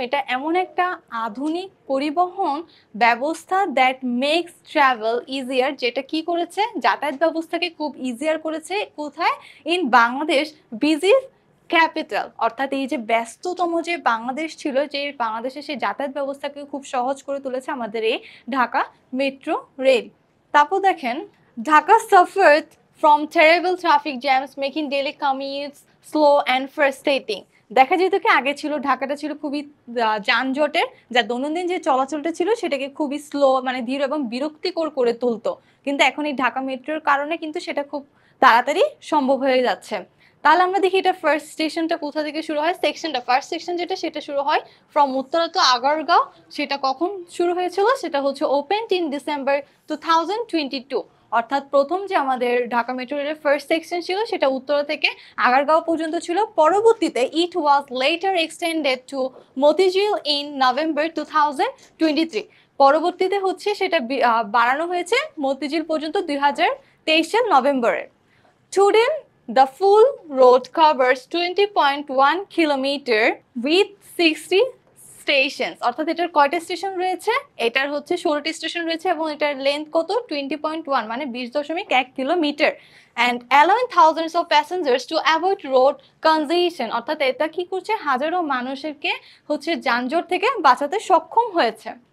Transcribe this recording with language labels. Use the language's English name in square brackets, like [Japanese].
[Bangla] এটা এমন একটা আধুনিক পরিবহন ব্যবস্থা [English] that makes travel easier, [Bangla] যেটা কি করেছে, যাতায়াত ব্যবস্থাকে খুব ইজিয়ার করেছে। কোথায়? [English] in Bangladesh busy capital, [Bangla] অর্থাৎ এই যে ব্যস্ততম যে বাংলাদেশ ছিল, যে বাংলাদেশের সেই যাতায়াত ব্যবস্থাকে খুব সহজ করে তুলেছে আমাদের এই ঢাকা মেট্রো রেল। তারপর দেখেন, Dhaka suffered [English] from terrible traffic jams making daily commutes slow and frustrating. [Bangla] দেখা যেত কি, আগে ছিল ঢাকাটা ছিল খুবই যানজটের, যা দৈনন্দিন যে চলাচলটা ছিল সেটাকে খুবই স্লো, মানে ধীর এবং বিরক্তিকর করে তুলতো। কিন্তু এখন এই ঢাকা মেট্রোর কারণে কিন্তু সেটা খুব তাড়াতাড়ি সম্ভব হয়ে যাচ্ছে। তাহলে আমরা দেখি এটা ফার্স্ট স্টেশনটা কোথা থেকে শুরু হয়। ফার্স্ট সেকশন যেটা, সেটা শুরু হয় [English] From Uttara to Agargaon. [Bangla] সেটা কখন শুরু হয়েছিল? সেটা হচ্ছে [English] Open in December 2022। [Bangla] অর্থাৎ প্রথম যে আমাদের ঢাকা মেট্রো রেলের ফার্স্ট সেকশন ছিল সেটা উত্তরা থেকে আগারগাঁও পর্যন্ত ছিল। পরবর্তীতে [English] It was later extended to Motijheel in November 2023। [Bangla] পরবর্তীতে হচ্ছে সেটা বাড়ানো হয়েছে মতিঝিল পর্যন্ত 2023 সাল নভেম্বরে। [English] Today, the full road covers 20.1 kilometer with 60 station. [Bangla] অর্থাৎ এটার কয়টা স্টেশন রয়েছে? এটার হচ্ছে 16টি স্টেশন রয়েছে এবং এটার লেন্থ কত? 20.1, মানে 20.1 kilometre. [English] And allowing thousands of passengers to avoid road congestion. [Bangla] অর্থাৎ এটা কি করছে? হাজারো মানুষকে হচ্ছে যানজট থেকে বাঁচাতে সক্ষম হয়েছে।